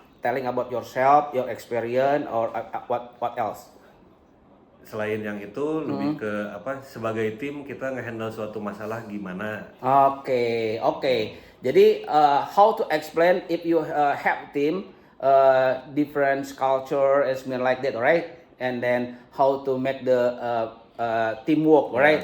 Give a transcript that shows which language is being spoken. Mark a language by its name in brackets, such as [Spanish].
[English] Telling about yourself, your experience or what else? [Indonesian] Selain yang itu lebih ke sebagai tim kita ngehandle suatu masalah gimana. Oke. [English] Jadi how to explain if you have team different culture and something like that, right? And then how to make the teamwork, right?